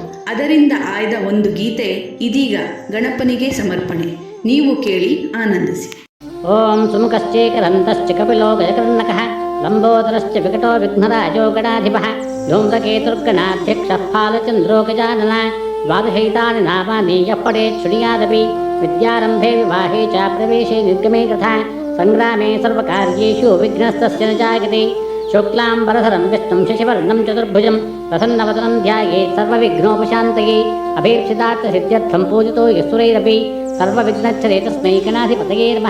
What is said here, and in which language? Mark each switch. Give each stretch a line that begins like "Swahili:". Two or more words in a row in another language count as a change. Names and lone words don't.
Kannada: ಅದರಿಂದ ಆಯ್ದ ಒಂದು ಗೀತೆ ಇದೀಗ ಗಣಪನಿಗೆ ಸಮರ್ಪಣೆ. ನೀವು ಕೇಳಿ ಆನಂದಿಸಿ.
Sanskrit: ಓಂ ಸುಮುಖಶ್ಚೇಕರಂತಶ್ಚ ಕಪಿಲೋ ಗಜಕರ್ಣಕಃ ಲಂಬೋದರಶ್ಚ ವಿಕಟೋ ವಿಘ್ನರಾಜೋ ಗಣಾಧಿಪಃ ಧೂಮ್ರಕೇತುರ್ಗಣಾಧ್ಯಕ್ಷಃ ಫಾಲಚಂದ್ರೋ ಗಜಾನನ ದ್ವಾದಶೈತಾನಿ ನಾಮಾನಿ ಯಃ ಪಠೇತ್ ಶೃಣುಯಾದಪಿ ವಿದ್ಯಾರಂಭೆ ವಿವಾಹೇ ಚ ಪ್ರವೇಶೇ ನಿರ್ಗಮೇ ತಥಾ ಸಂಗ್ರಾಮೇ ಸರ್ವಕಾರ್ಯೇಷು ವಿಘ್ನಸ್ತಸ್ಯ ನ ಜಾಯತೆ. ಶುಕ್ಲಾಂಬರಧರಂ ವಿಷ್ಣುಂ ಶಶಿವರ್ಣಂ ಚತುರ್ಭುಜಂ ಪ್ರಸನ್ನವದನಂ ಧ್ಯಾಯೇತ್ ಸರ್ವವಿಘ್ನೋಪಶಾಂತಯೇ. ಅಭೀಪ್ಸಿತಾರ್ಥಸಿದ್ಧ್ಯರ್ಥಂ ಪೂಜಿತೋ ಯಸ್ಸುರೈರಪಿ ಸರ್ವವಿಘ್ನಚ್ಛದೇ ತಸ್ಮೈ ಗಣಾಧಿಪತಯೇ ನಮಃ.